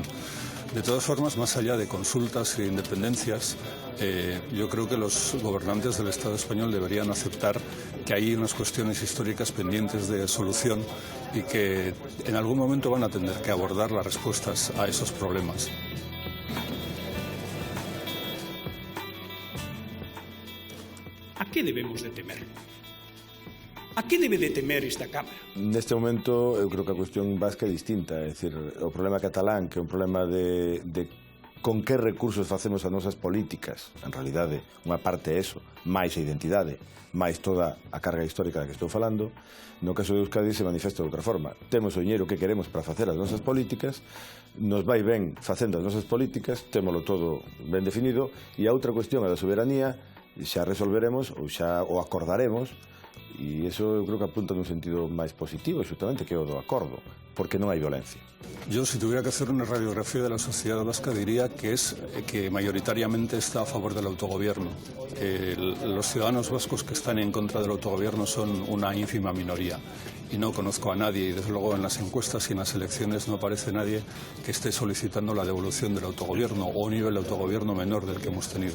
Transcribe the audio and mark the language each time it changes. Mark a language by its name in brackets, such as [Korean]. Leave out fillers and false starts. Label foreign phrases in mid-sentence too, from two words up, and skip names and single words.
[Spanish] De todas formas, más allá de consultas e independencias, yo creo que los gobernantes del Estado español deberían aceptar que hay unas cuestiones históricas pendientes de solución y que en algún momento van a tener que abordar las respuestas a esos problemas. ¿A qué debemos de temer? [Galician] A que debe de temer esta Cámara? Neste momento, eu creo que a cuestión vasca é distinta. É dicir, o problema catalán, que é un problema de con que recursos facemos as nosas políticas. En realidade, unha parte é eso, máis a identidade, máis toda a carga histórica da que estou falando. No caso de Euskadi se manifesta de outra forma. Temos o dinheiro que queremos para facer as nosas políticas, nos vai ben facendo as nosas políticas, témolo todo ben definido, e a outra cuestión, a da soberanía, xa resolveremos ou xa o acordaremos. E iso eu creo que apunta nun sentido máis positivo, xustamente, que é o do acordo, porque non hai violencia. [Spanish] Yo, si tuviera que hacer una radiografía de la sociedad vasca, diría que mayoritariamente está a favor del autogobierno. Los ciudadanos vascos que están en contra del autogobierno son una ínfima minoría. Y no conozco a nadie, y desde luego en las encuestas y en las elecciones no aparece nadie que esté solicitando la devolución del autogobierno o un nivel de autogobierno menor del que hemos tenido.